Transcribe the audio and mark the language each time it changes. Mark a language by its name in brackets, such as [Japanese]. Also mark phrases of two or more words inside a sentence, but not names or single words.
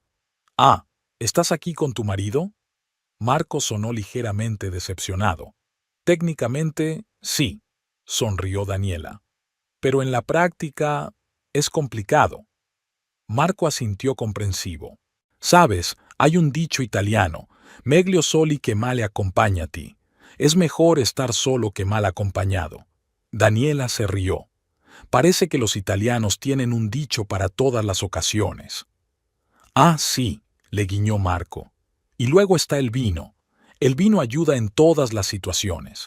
[Spanish] «Ah, ¿estás aquí con tu marido?». Marco sonó ligeramente decepcionado. «Técnicamente, sí», sonrió Daniela. «Pero en la práctica es complicado». Marco asintió comprensivo. «Sabes, hay un dicho italiano: [Italian] meglio soli che male accompagnati. [Spanish] Es mejor estar solo que mal acompañado». Daniela se rió. «Parece que los italianos tienen un dicho para todas las ocasiones». «Ah, sí», le guiñó Marco. «Y luego está el vino. El vino ayuda en todas las situaciones.